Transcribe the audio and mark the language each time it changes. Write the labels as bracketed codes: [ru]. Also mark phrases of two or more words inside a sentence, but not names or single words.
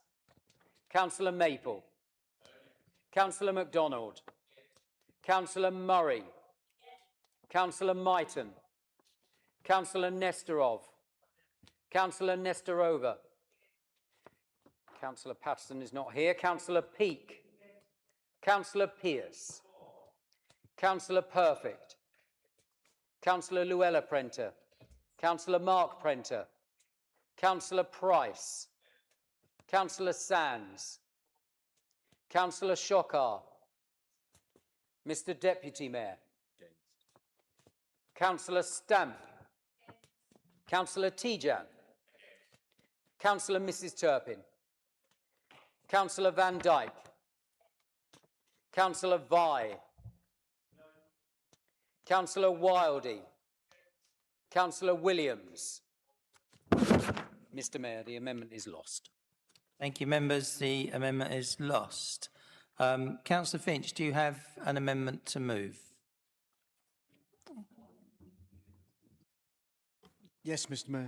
[en] Councillor Maple. Councillor MacDonald. Councillor Murray. Councillor Myton. Councillor Nestorov. Councillor Nestorova. Councillor Patterson is not here. Councillor Peake. Councillor Pearce. Councillor Perfect. Councillor Luella Prenter. Councillor Mark Prenter. Councillor Price. Councillor Sands. Councillor Shockar. Mr. Deputy Mayor. Councillor Stamp. Councillor Tijan. Councillor Mrs. Turpin. Councillor Van Dyke. Councillor Vi. Councillor Wildey. Councillor Williams. Mr. Mayor, the amendment is lost. Thank you, members. The amendment is lost. Councillor Finch, do you have an amendment to move? Yes, Mr. Mayor.